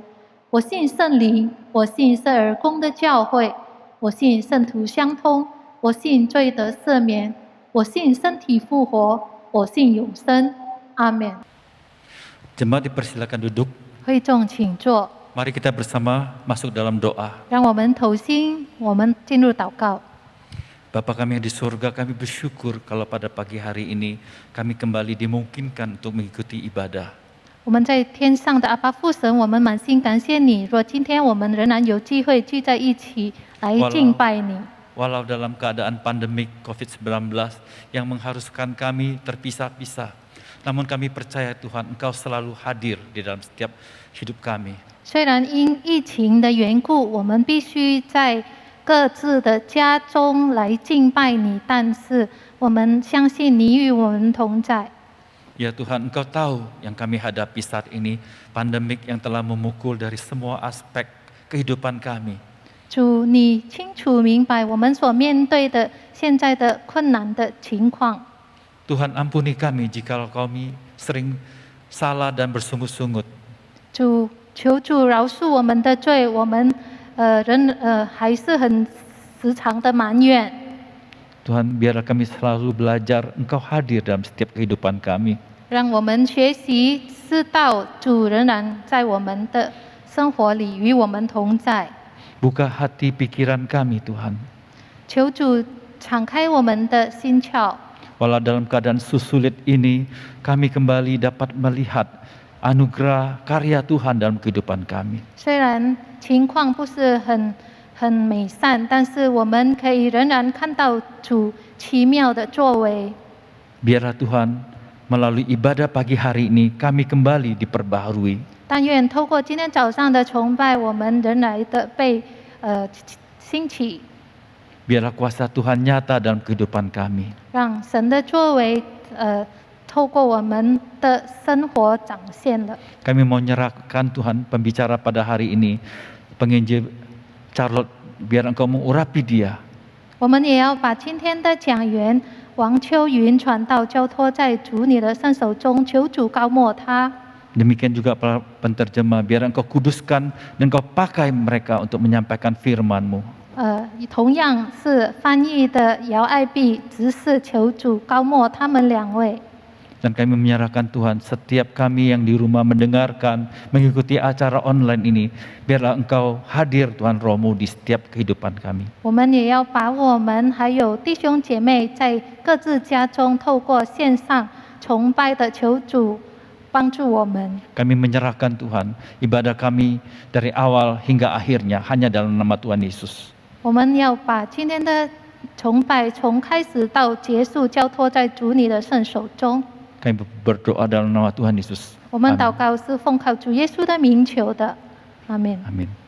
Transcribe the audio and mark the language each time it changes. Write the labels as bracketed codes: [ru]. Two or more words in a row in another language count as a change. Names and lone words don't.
[zh] 我信圣灵，我信圣而公的教会，我信圣徒相通，我信罪得赦免，我信身体复活，我信永生。阿门。 [id] Jemaat dipersilakan duduk. [zh] 会众请坐， [id] Mari kita bersama masuk dalam doa. [zh] 让我们投心，我们进入祷告。 [id] Bapa kami yang di surga, kami bersyukur kalau pada pagi hari ini kami kembali dimungkinkan untuk mengikuti ibadah. [zh] 我们在天上的阿爸父神，我们满心感谢你。若今天我们仍然有机会聚在一起来敬拜你， [id] Walau dalam keadaan pandemik COVID-19 yang mengharuskan kami terpisah-pisah, namun kami percaya Tuhan, Engkau selalu hadir di dalam setiap hidup kami. [zh] 虽然因疫情的缘故，我们必须在各自的家中来敬拜你，但是我们相信你与我们同在。 [id] Ya Tuhan, Engkau tahu yang kami hadapi saat ini, pandemik yang telah memukul dari semua aspek kehidupan kami. [zh] 主，你清楚明白我们所面对的现在的困难的情况。 [id] Tuhan ampuni kami jikalau kami sering salah dan bersungut-sungut. [zh] 主，求主饶恕我们的罪，我们还是很时常的埋怨。 [id] Tuhan, biarlah kami selalu belajar Engkau hadir dalam setiap kehidupan kami. [zh] 让我们学习知道主仍然在我们的生活里与我们同在。 [id] Buka hati pikiran kami Tuhan. [zh] 求主敞开我们的心窍。 [id] Walau dalam keadaan susulit ini, kami kembali dapat melihat anugerah karya Tuhan dalam kehidupan kami. [zh] 虽然情况不是很美善，但是我们可以仍然看到主奇妙的作为。 [id] Biarlah Tuhan, melalui ibadah pagi hari ini, kami kembali diperbaharui. [zh] 但愿透过今天早上的崇拜，我们仍然的被兴起， [id] Biarlah kuasa Tuhan nyata dalam kehidupan kami. [zh] 让神的作为透过我们的生活展现了。 [id] Kami mau nyerahkan Tuhan pembicara pada hari ini, penginjil Charlotte, biar Engkau mengurapi dia. [zh] 我们也要把今天的讲员王秋云传道交托在主你的圣手中，求主高抹他。 [id] Demikian juga para penterjemah, biar Engkau kuduskan dan Engkau pakai mereka untuk menyampaikan firman-Mu. [zh] 同样是翻译的姚爱碧执事，求主高抹他们两位。 [id] Dan kami menyerahkan Tuhan setiap kami yang di rumah mendengarkan, mengikuti acara online ini, biarlah Engkau hadir Tuhan Roh-Mu di setiap kehidupan kami. [zh] 我们也要把我们还有弟兄姐妹在各自家中透过线上崇拜的求主帮助我们。 [id] Kami menyerahkan Tuhan ibadah kami dari awal hingga akhirnya hanya dalam nama Tuhan Yesus. [zh] 我们要把今天的崇拜从开始到结束交托在主你的圣手中。 [id] Kami berdoa dalam nama Tuhan Yesus. [zh] 我们祷告是奉靠主耶稣的名求的，阿门。 [id] Amin.